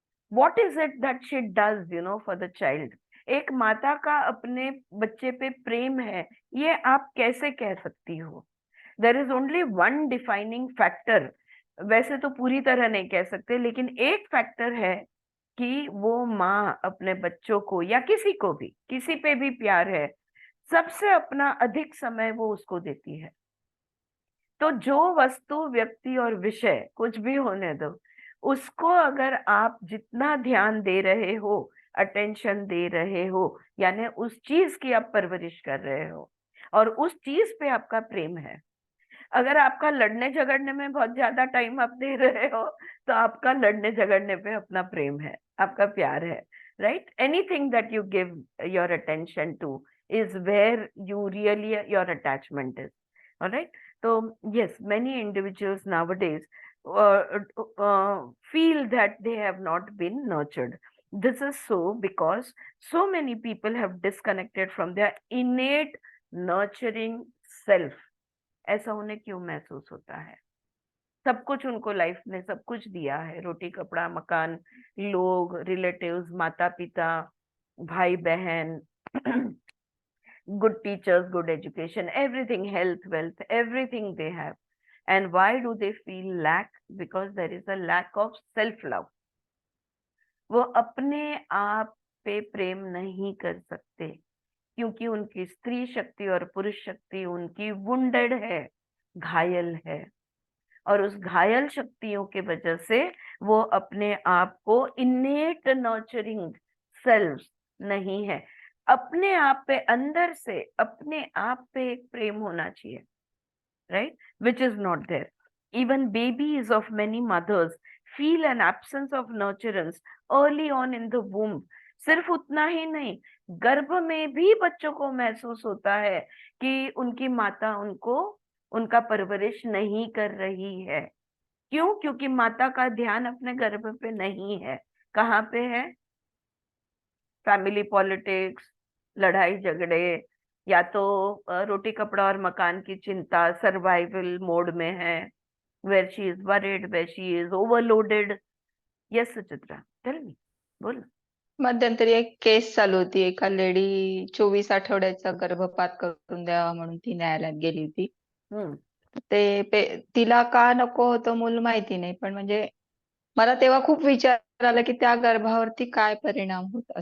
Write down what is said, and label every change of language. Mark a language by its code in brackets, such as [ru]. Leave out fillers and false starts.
[en] What is it that she does, for the child? [hi] एक माता का अपने बच्चे पे प्रेम है, ये आप कैसे कह सकती हो? [en] There is only one defining factor. [hi] वैसे तो पूरी तरह नहीं कह सकते, लेकिन एक फैक्टर है कि वो माँ अपने बच्चों को या किसी को भी, किसी पे भी प्यार है, सबसे अपना अधिक समय वो उसको देती है। तो जो वस्तु, व्यक्ति और विषय कुछ भी होने दो, उसको अगर आप जितना ध्यान दे रहे हो, अटेंशन दे रहे हो, यानी उस चीज की आप परवरिश कर रहे हो और उस चीज पे आपका प्रेम है। अगर आपका लड़ने झगड़ने में बहुत ज्यादा टाइम आप दे रहे हो, तो आपका लड़ने झगड़ने पे अपना प्रेम है, आपका प्यार है, right? [en] Anything that you give your attention to is where you really, your attachment is. All right. So yes, many individuals nowadays feel that they have not been nurtured. This is so because so many people have disconnected from their innate nurturing self. [hi] ऐसा उन्हें क्यों महसूस होता है? सब कुछ उनको life ने सब कुछ दिया है, रोटी कपड़ा मकान, लोग, रिलेटिव्स, माता पिता, भाई बहन, [en] good teachers, good education, everything, health, wealth, everything they have. And why do they feel lack? Because there is a lack of self love. [hi] वो अपने आप पे प्रेम नहीं कर सकते क्योंकि उनकी स्त्री शक्ति और पुरुष शक्ति उनकी वुंडेड है, घायल है, और उस घायल शक्तियों के वजह से वो अपने आप को इनेट नर्चरिंग सेल्फ नहीं है। अपने आप पे, अंदर से अपने आप पे एक प्रेम होना चाहिए, right? [en] Which is not there. Even babies of many mothers feel an absence of nurturance early on in the womb. [hi] सिर्फ उतना ही नहीं, गर्भ में भी बच्चों को महसूस होता है कि उनकी माता उनको उनका परवरिश नहीं कर रही है। क्यों? क्योंकि माता का ध्यान अपने गर्भ पे नहीं है। कहाँ पे है? फैमिली पॉलिटिक्स, लड़ाई झगड़े, या तो रोटी कपड़ा और मकान की चिंता, सर्वाइवल मोड में है, [en] where she is worried, where she is overloaded. Yes, Suchitra, tell me. बोल. [mr] मध्यंतरी एक केस चालू होती. एका लेडी 24 आठवड्याचा गर्भपात करून द्यावा म्हणून ती न्यायालयात गेली होती. हम्म. तिला का नको होतं मूल माहिती नाही, पण म्हणजे मला तेव्हा खूप विचार आला की त्या गर्भावरती काय परिणाम होत